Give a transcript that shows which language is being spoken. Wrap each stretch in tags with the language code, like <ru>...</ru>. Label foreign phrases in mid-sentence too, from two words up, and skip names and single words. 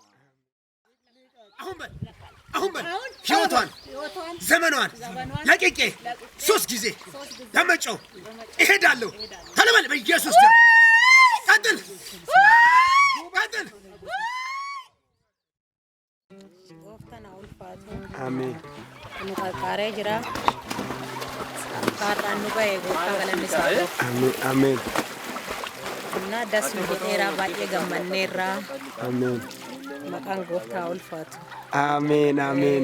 <am>አሁን ህይወቷን ዘመኗን ለቅቄ 3 ጊዜ ለመጨው እሄዳለሁ። ተለበል በኢየሱስ ደም ቀጥል።</am> <om>Gooftaan haa ulfaatu. Ameen. Nu qarqaaree jira. Kaarraan nu ga'e gooftaa galanni isaa ta'u. Ameen. Ameen. Kunnaa das nu godheeraa baay'ee gammanneerraa. Ameen. Maqaan gooftaa ulfaatu. Ameen. Ameen.</om>